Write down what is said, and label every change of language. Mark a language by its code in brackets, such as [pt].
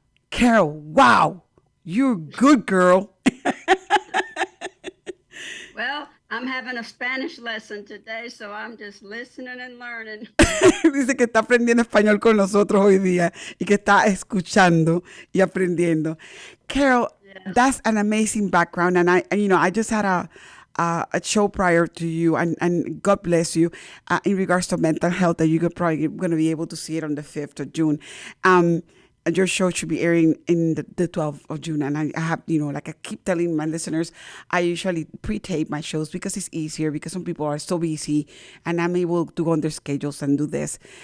[en] Carol, wow, you're good, girl. Well, I'm having a Spanish lesson today, so I'm just listening and learning. [es] Dice que está aprendiendo español con nosotros hoy día y que está escuchando y aprendiendo. [en] Carol, Yes. that's an amazing background, and I just had a show prior to you, and God bless you, in regards to mental health, that you're probably going to be able to see it on the 5th of June. Your show should be airing in the 12th of June. And I have, like I keep telling my listeners, I usually pre-tape my shows because it's easier, because some people are so busy and I'm able to go on their schedules and do this.